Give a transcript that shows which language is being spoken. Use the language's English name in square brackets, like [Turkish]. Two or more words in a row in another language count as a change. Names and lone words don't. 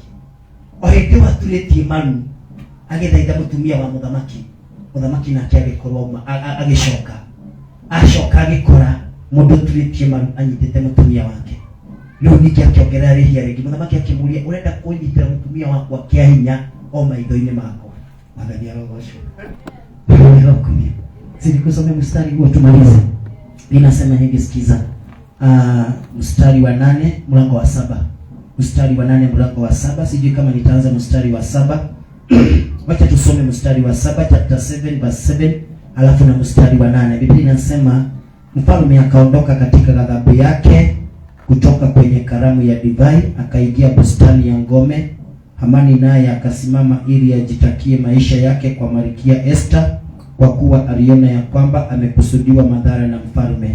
[Kikuyu] O hĩndĩ ĩyo aturĩtie maru agĩthaitha mũtumia wa mũthamaki nake agĩkorwo agĩcoka agĩkora mũndũ ũturĩtie maru anyitĩte mũtumia wake. Rĩu ningĩ akĩongerera rĩhia rĩngĩ. Mũthamaki akĩmũria, ũrenda kũnyitĩra mũtumia wakwa kĩa hinya o maitho-inĩ makwa? Mwathani arogocwo. [Swahili] Sikusome mstari huo tumalize. Ninasema hivi, sikiza. Mstari wa 8 mlango wa 7. Mstari wa 8 mlango wa 7. Sijui kama nitaanza mstari wa 7. Wacha tusome mstari wa 7, [English] chapter 7 verse 7, [Swahili] alafu na mstari wa 8. Biblia inasema, mfalme akaondoka katika ghadhabu yake kutoka kwenye karamu ya divai, akaingia bustani ya ngome. Hamani naye akasimama ili ajitakie maisha yake kwa Malkia Esther, kwa kuwa aliona ya kwamba amekusudiwa madhara na mfalme.